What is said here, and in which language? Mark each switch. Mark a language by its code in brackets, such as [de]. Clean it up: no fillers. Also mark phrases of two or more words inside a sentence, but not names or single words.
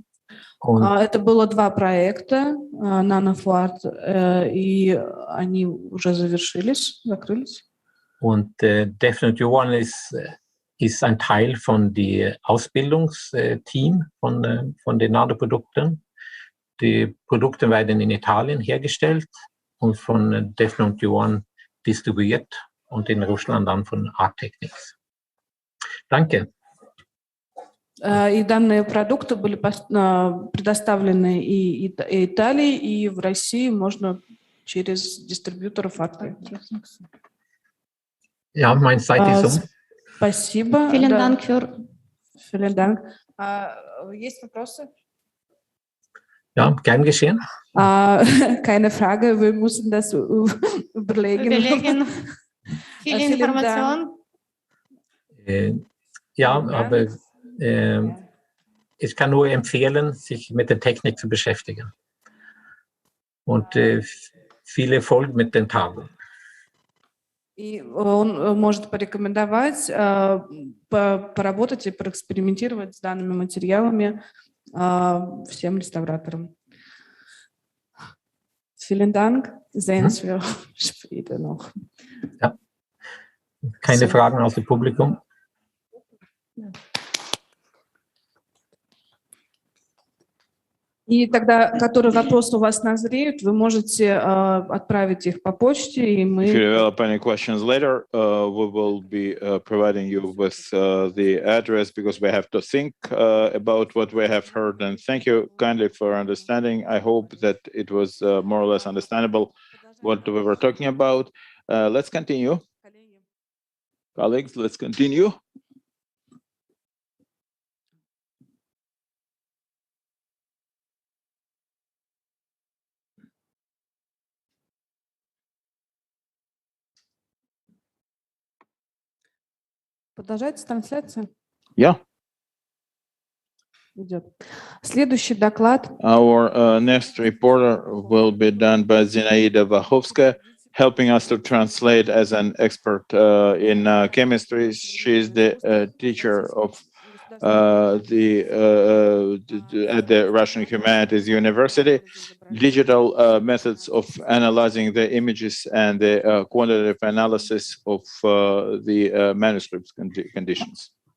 [ru] Это было 2 проекта, NanoFlight, и они уже закрылись. [de] Und Definitive One ist ein Teil von dem Ausbildungsteam von den Nanoprodukten. Die Produkte werden in Italien hergestellt und von Definitive One distribuiert und in Russland dann von Arttechnics. Danke. [ru] И данные продукты были предоставлены и Италии, и в России можно через дистрибьюторов Arttechnics. [de] Ja, meine Zeit ist [ru] Спасибо. [de] Vielen [ru] Да. [de] Dank für... Vielen Dank. [ru] Есть вопросы? [de] Ja, gern geschehen. Keine Frage, wir müssen das überlegen. Überlegen. Viel Vielen Information. Ja, Vielen aber Dank. ich kann nur empfehlen, sich mit der Technik zu beschäftigen. Und viel Erfolg mit den Tagen. [ru] И он может порекомендовать поработать и проэкспериментировать с данными материалами всем реставраторам. [de] Vielen Dank. Sehen wir später noch. Ja. Keine So. Fragen aus dem Publikum? [ru] И тогда, которые вопросы у вас назреют, вы можете отправить их по почте, и [en] If you [ru] мы... [en] develop any questions later, we will be providing you with the address because we have to think about what we have heard. And thank you kindly for understanding. I hope that it was more or less understandable what we were talking about. Let's continue. Colleagues, let's continue. [ru] Продолжается трансляция? [en] Yeah. [ru] Идет. Следующий доклад. [en] Our next reporter will be done by Zinaida Vahovskaya, helping us to translate as an expert in chemistry. She is the teacher of at the Russian Humanities University, digital methods of analyzing the images and the quantitative analysis of the manuscript conditions.